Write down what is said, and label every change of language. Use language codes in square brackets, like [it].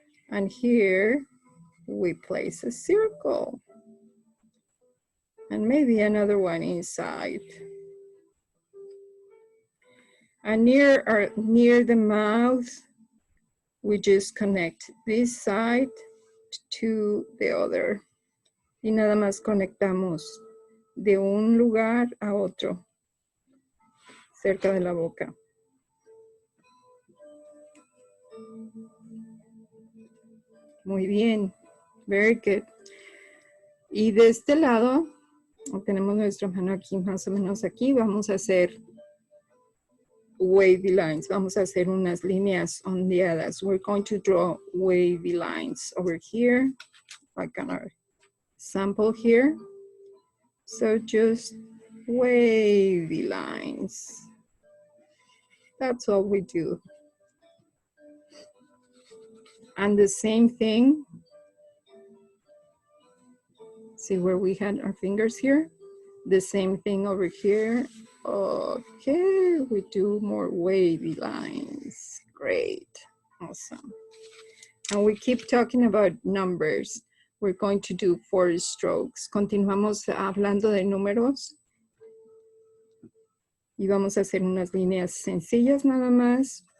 [en] And here we place a circle. And maybe another one inside. And near the mouth, we just connect this side to the other. [es] Y nada más conectamos de un lugar a otro, cerca de la boca. Muy bien. [en] Very good. [es] Y de este lado, tenemos nuestra mano aquí, más o menos aquí, vamos a hacer [en] wavy lines. [es] Vamos a hacer unas líneas ondeadas. [en] We're going to draw wavy lines over here, like on our sample here. So just wavy lines. That's all we do. And the same thing, see where we had our fingers here? The same thing over here. Okay, we do more wavy lines. Great, awesome. And we keep talking about numbers. We're going to do 4 strokes. [es] Continuamos hablando de números. Y vamos a hacer unas líneas sencillas nada más.